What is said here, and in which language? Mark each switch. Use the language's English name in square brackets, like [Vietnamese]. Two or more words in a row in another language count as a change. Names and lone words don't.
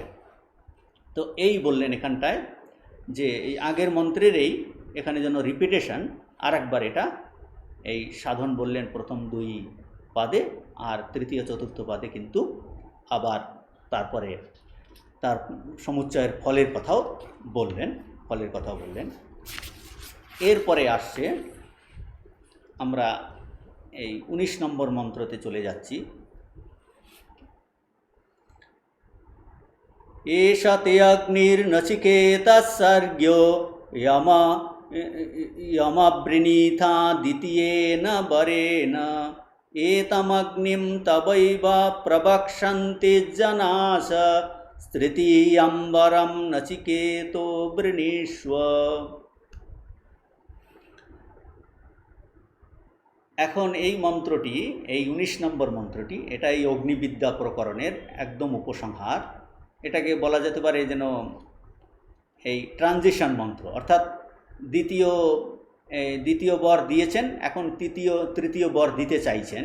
[Bangla] তো এই বললেন এখানটায় যে এই আগের মন্ত্রের এই এখানে যেন রিপিটেশন আর একবার, এটা এই সাধন বললেন প্রথম 2 পাদে, আর তৃতীয় চতুর্থ পাদে কিন্তু আবার তারপরে তার সমুচ্চয়ের ফলের কথাও বললেন, ফলের কথাও বললেন। এরপরে আসছে, আমরা এই 19 নম্বর মন্ত্রতে চলে যাচ্ছি। [Sanskrit] एष ते अग्निर्नचिकेतस्सर्ग्यो यमवृणीथा द्वितीयेन वरेण एतमग्निं तवैव प्रवक्षन्ति जनास तृतीयं वरं नचिकेतो वृणीष्व। [Bangla] এখন এই মন্ত্রটি, এই 19 নম্বর মন্ত্রটি, এটা এই অগ্নিবিদ্যা প্রকরণের একদম উপসংহার। এটাকে বলা যেতে পারে যেন এই ট্রানজিশন মন্ত্র, অর্থাৎ দ্বিতীয় বর দিয়েছেন, এখন তৃতীয় বর দিতে চাইছেন।